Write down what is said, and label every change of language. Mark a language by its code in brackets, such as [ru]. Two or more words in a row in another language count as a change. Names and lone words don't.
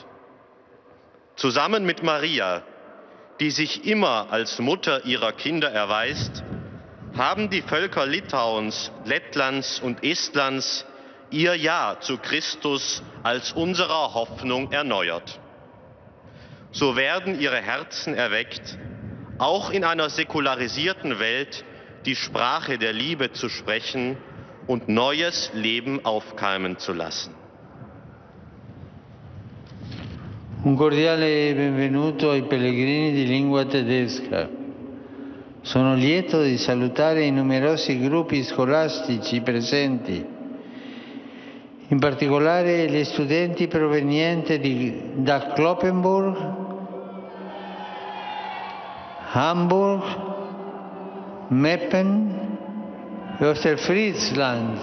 [de] Zusammen mit Maria, die sich immer als Mutter ihrer Kinder erweist, haben die Völker Litauens, Lettlands und Estlands ihr Ja zu Christus als unserer Hoffnung erneuert. So werden ihre Herzen erweckt, auch in einer säkularisierten Welt die Sprache der Liebe zu sprechen und neues Leben aufkeimen zu lassen. [it] Un cordiale benvenuto ai pellegrini di lingua tedesca. Sono lieto di salutare i numerosi gruppi scolastici presenti, in particolare gli studenti provenienti da Cloppenburg, Hamburg, Meppen e Ostfriesland.